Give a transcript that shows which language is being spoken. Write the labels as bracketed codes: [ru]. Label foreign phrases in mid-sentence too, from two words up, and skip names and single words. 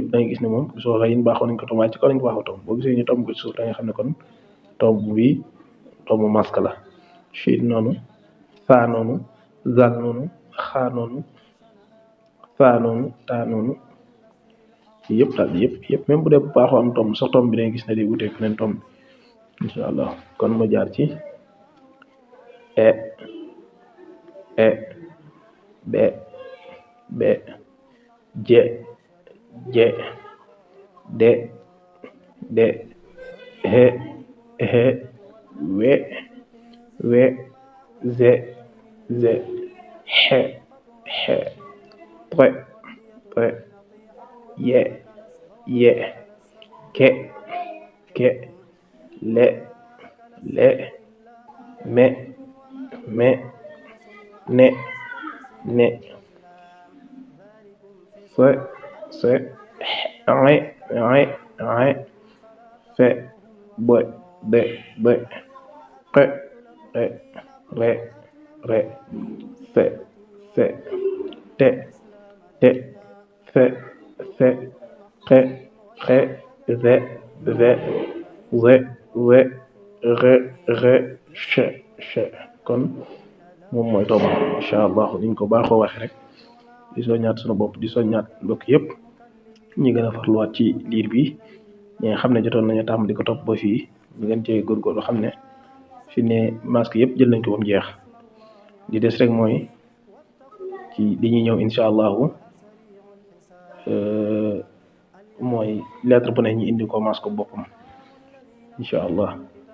[wo] da ngay gis ne moom soo xëyin baaxoo nañ ko tomb waaye ci kaw lañ ko baaxoo tomb boo gisee ñu tomb ko ci suuf da nga xam ne kon tomb bi tomb masque la chin noonu faa noonu zaal noonu xaa noonu faa noonu taa noonu yëpp daal yëpp même bu dee bu baaxoo am tomb sax tomb bi dangay gis ne day wutee feneen tomb bi [ar] إن شاء الله [wo] kon ma jaar ci e be je de he we ze xe pre ye ke le me ne se fe be qe re se te fe qe ze we re che kon moom mooy tomb [ar] إن شاء الله [wo] niñ ko baaxoo waxe rek di soññaat sunu bopp di soññaat mbokk yëpp ñi gën a farluwaat ci liir bi ñi nga xam ne jotoon nañu tàmm di ko topp ba fii ñu gën cee góorgóorlu xam ne fi ne masque yëpp jël nañ ko ba mu jeex di des rek mooy ci li ñuy ñëw [ar] إن شاء الله [wo] mooy lettre bu ne ñu indi ko masque boppam [ar] إن شاء الله